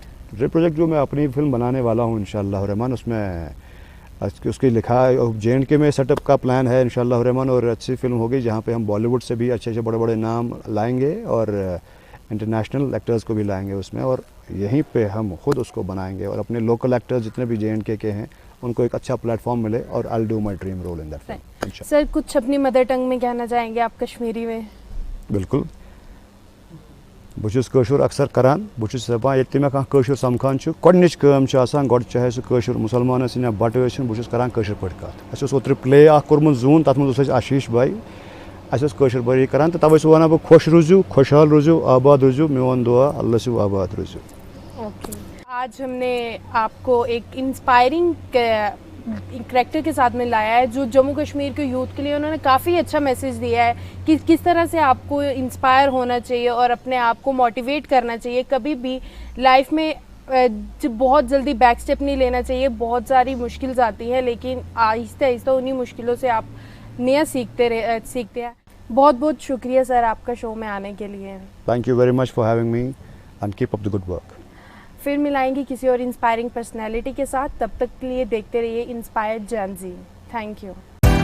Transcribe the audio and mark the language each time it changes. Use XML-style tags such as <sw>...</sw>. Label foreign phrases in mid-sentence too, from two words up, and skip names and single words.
<en>dream project</en> <hi>जो मैं अपनी फिल्म बनाने वाला हूँ इंशाअल्लाह रहमान, उसमें उसकी लिखा है, JNK में सेटअप का प्लान है इंशाअल्लाह रहमान, और अच्छी फिल्म होगी जहाँ पे हम बॉलीवुड से भी अच्छे बड़े बड़े नाम लाएंगे, और</hi> <en>international actors</en> <hi>को भी लाएंगे उसमें, और यहीं पे हम खुद उसको बनाएंगे, और अपने</hi> <en>local actors</en> <hi>जितने भी JNK के हैं उनको एक अच्छा प्लेटफॉर्म मिले, और</hi> <en>I will do my dream role in that film.</en> <hi>सर कुछ अपनी</hi> <en>mother tongue</en> <hi>में कहना चाहेंगे आप कश्मीरी में? बिल्कुल।</hi> <ks>बुझुस कशुर अक्सर करान, बुझुस दपान ये मे कशुर समखान गोडनिच कम गोड चाहे सह कशुर मुसलमान या बट बुझुस करान कशुर पे कत। अस ओत्र प्ले कोर्मुत जून, तथ मज आशीष भाई, अस कशुर बरी करान, तो तवे वन बह खुश रूजू, खुशहाल रूजू, आबाद रूजू, मेवन दुआ अल्लाह से आबाद रूजू।</ks> <hi>ओके। आज हमने आपको एक</hi> <en>inspiring character</en> <hi>के साथ में लाया है, जो जम्मू कश्मीर के यूथ के लिए उन्होंने काफ़ी अच्छा मैसेज दिया है कि किस तरह से आपको इंस्पायर होना चाहिए और अपने आप को मोटिवेट करना चाहिए। कभी भी लाइफ में बहुत जल्दी</hi> <en>back step</en> <hi>नहीं लेना चाहिए। बहुत सारी मुश्किल आती हैं, लेकिन आहिस्ता आहिस्ता उन्हीं मुश्किलों से आप नया सीखते हैं। बहुत बहुत शुक्रिया सर आपका शो में आने के लिए।</hi> <en>Thank you very much for having me and keep up the good work.</en> <hi>फिर मिलाएंगे किसी और</hi> <en>inspiring personality</en> <hi>के साथ, तब तक के लिए देखते रहिए</hi> <en>Inspired Journey. thank you.</en>